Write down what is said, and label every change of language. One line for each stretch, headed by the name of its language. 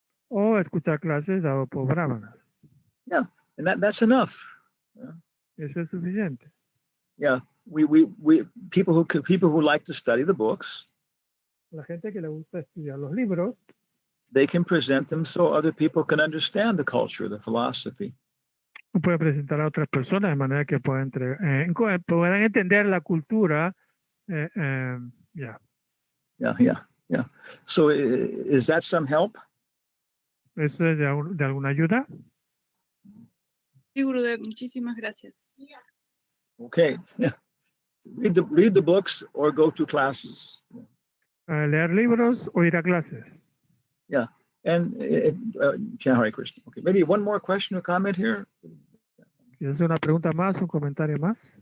Spanish: O escuchar clases dadas por brahmanas.
English: Yeah, and that's enough.
Spanish: Eso es suficiente.
English: Yeah, we people who like to study the books,
Spanish: La gente que le gusta estudiar los libros,
English: they can present them so other people can understand the culture, the philosophy.
Spanish: puede presentar a otras personas de manera que puedan entender la cultura.
English: Yeah. Yeah. So is that some help?
Spanish: ¿Eso es de alguna ayuda? Sí, Gurudev, muchísimas gracias.
English: Okay. Read the books or go to classes.
Spanish: Leer libros o ir a clases.
English: Yeah. And Hare Krishna. Okay. Maybe one more question or comment here.
Spanish: ¿Es una pregunta más, un comentario más?